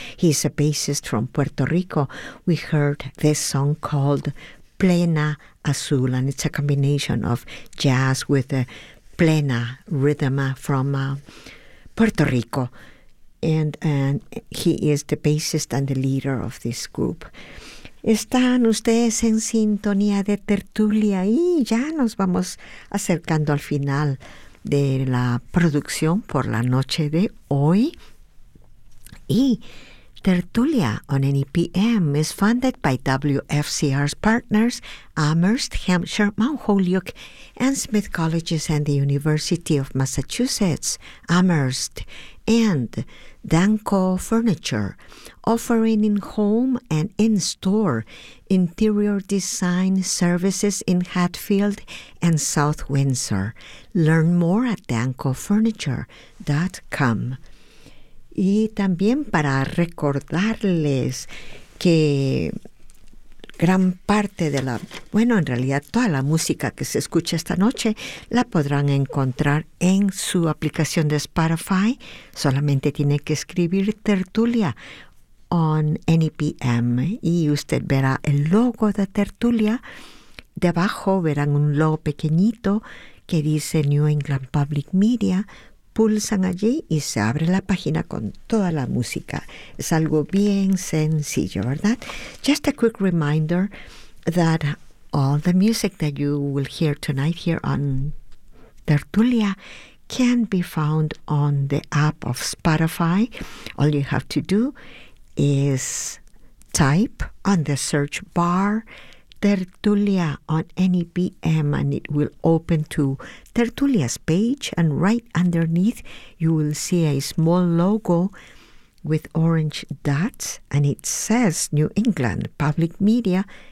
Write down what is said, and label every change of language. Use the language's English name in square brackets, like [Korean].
[English] He's a bassist from Puerto Rico. We heard this song called Plena Azul, and it's a combination of jazz with a plena rhythm from Puerto Rico. And he is the bassist and the leader of this group. [Spanish] Están ustedes en sintonía de tertulia y ya nos vamos acercando al final de la producción por la noche de hoy. Y [English] Tertulia on NEPM is funded by WFCR's partners, Amherst, Hampshire, Mount Holyoke, and Smith Colleges and the University of Massachusetts, Amherst, and Danco Furniture, offering in-home and in-store interior design services in Hatfield and South Windsor. Learn more at dancofurniture.com. [Spanish] Y también para recordarles que gran parte de la, bueno, en realidad toda la música que se escucha esta noche la podrán encontrar en su aplicación de Spotify. Solamente tiene que escribir Tertulia on NEPM y usted verá el logo de Tertulia. Debajo verán un logo pequeñito que dice New England Public Media. Pulsan allí y se abre la página con toda la música. Es algo bien sencillo, ¿verdad? [English] Just a quick reminder that all the music that you will hear tonight here on Tertulia can be found on the app of Spotify. All you have to do is type on the search bar Tertulia on NEPM, and it will open to Tertulia's page, and right underneath you will see a small logo with orange dots and it says New England Public Media.